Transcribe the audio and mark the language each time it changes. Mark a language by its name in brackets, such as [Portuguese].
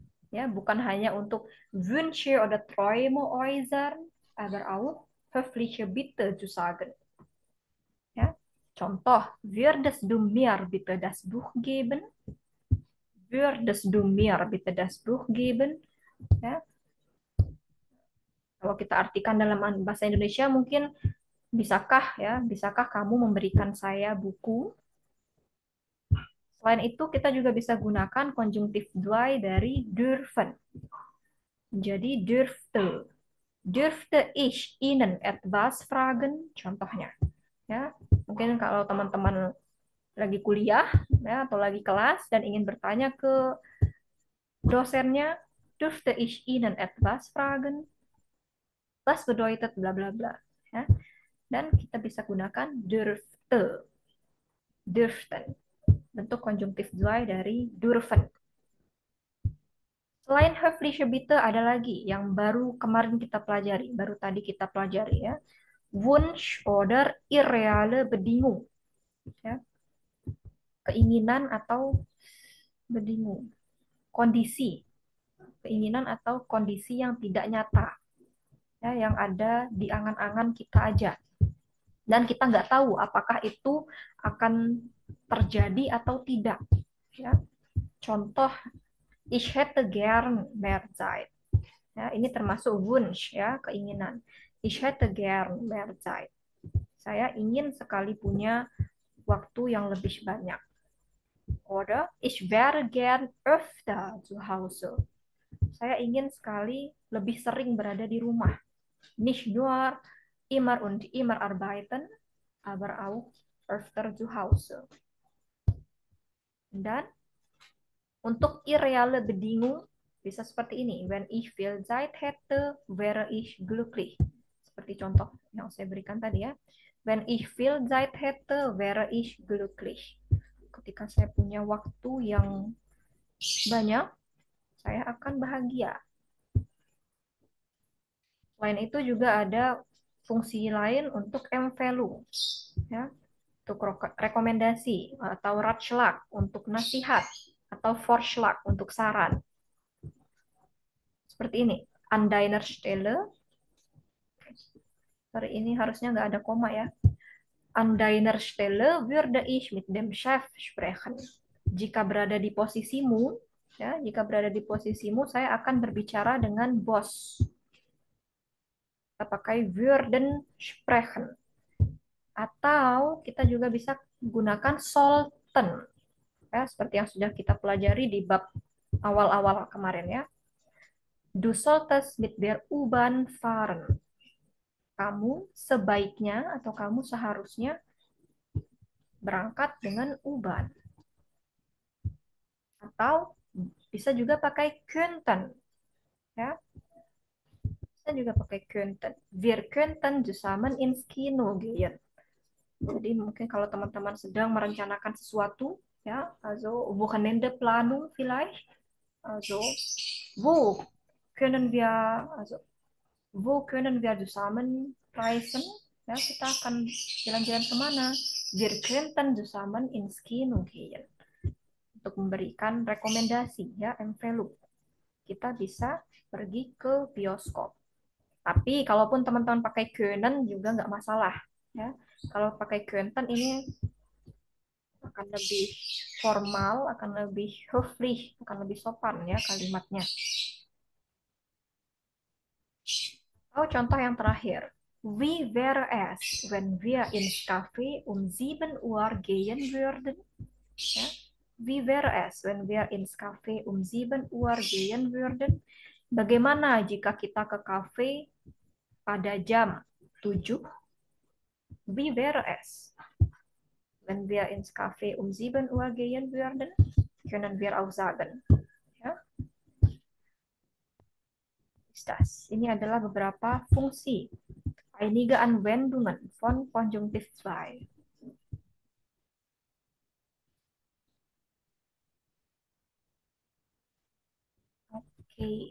[Indonesian] Ya, bukan hanya untuk [German] Wünsche oder Träume äußern, aber auch höfliche Bitte zu sagen. Ya. [Indonesian] Contoh, [German] würdest du mir bitte das Buch geben? Würdest du mir bitte das Buch geben? [Indonesian] Ya. Kalau kita artikan dalam bahasa Indonesia mungkin bisakah kamu memberikan saya buku? Selain itu kita juga bisa gunakan konjungtif zwei dari dürfen. Jadi dürfte. [German] Dürfte ich Ihnen etwas fragen? [Indonesian] Contohnya. Ya, mungkin kalau teman-teman lagi kuliah ya, atau lagi kelas dan ingin bertanya ke dosennya, [German] dürfte ich Ihnen etwas fragen? Was bedeutet bla bla bla. [Indonesian] Ya. Dan kita bisa gunakan dürfte. Dürften. Bentuk konjungtif zwei dari dürfen. Selain höfliche Bitte ada lagi yang baru kemarin kita pelajari, baru tadi kita pelajari ya. [German] Wunsch oder irreale Bedingung. Ya. [Indonesian] keinginan atau Bedingung. Kondisi. Keinginan atau kondisi yang tidak nyata. Ya, yang ada di angan-angan kita aja. Dan kita nggak tahu apakah itu akan terjadi atau tidak. Ya. Contoh, [German] ich hätte gern mehr Zeit. [Indonesian] Ya, ini termasuk Wunsch, ya, keinginan. [German] Ich hätte gern mehr Zeit. [Indonesian] Saya ingin sekali punya waktu yang lebih banyak. [German] Oder ich wäre gern öfter zu Hause. [Indonesian] Saya ingin sekali lebih sering berada di rumah. [German] Nicht nur immer und immer arbeiten, aber auch öfter zu Hause. [Indonesian] Dan untuk irreale Bedingung bisa seperti ini. [German] Wenn ich viel Zeit hätte, wäre ich glücklich. [Indonesian] Seperti contoh yang saya berikan tadi ya. [German] Wenn ich viel Zeit hätte, wäre ich glücklich. [Indonesian] Ketika saya punya waktu yang banyak, saya akan bahagia. Selain itu juga ada fungsi lain untuk M-value, ya, untuk rekomendasi atau ratschlag untuk nasihat atau Vorschlag untuk saran. Seperti ini, [German] an deiner Stelle. [Indonesian] Sorry, ini harusnya nggak ada koma ya. [German] An deiner Stelle würde ich mit dem Chef sprechen. [Indonesian] Jika berada di posisimu, ya, jika berada di posisimu, saya akan berbicara dengan bos. Kita pakai würden sprechen. Atau kita juga bisa gunakan sollten. Ya, seperti yang sudah kita pelajari di bab awal-awal kemarin ya. [German] Du solltest mit der U-Bahn fahren. [Indonesian] Kamu sebaiknya atau kamu seharusnya berangkat dengan U-Bahn. Atau bisa juga pakai könnten. Ya. Bisa juga pakai könnten. [German] Wir könnten zusammen ins Kino gehen. [Indonesian] Jadi mungkin kalau teman-teman sedang merencanakan sesuatu, ya, [German] also Wochenendeplanung vielleicht, also wo können wir, also wo können wir zusammen reisen? [Indonesian] Ya, kita akan jalan-jalan kemana? Wir könnten zusammen ins Kino gehen. Untuk memberikan rekomendasi, ya, envelope. Kita bisa pergi ke bioskop. Tapi kalaupun teman-teman pakai können juga nggak masalah, ya. Kalau pakai könnten ini akan lebih formal, akan lebih [German] höflich, [Indonesian] akan lebih sopan ya kalimatnya. Oh, contoh yang terakhir. [German] Wie wäre es, wenn wir ins Café um 7 Uhr gehen würden? Ja. Wie wäre es, wenn wir ins Café um 7 Uhr gehen würden? [Indonesian] Bagaimana jika kita ke kafe pada jam 7? [German] Wie wäre es? Wenn wir ins Café um 7 Uhr gehen würden, können wir auch sagen. Ja? [Indonesian] Ini adalah beberapa fungsi. [German] Einige Anwendungen von Konjunktiv 2. Oke.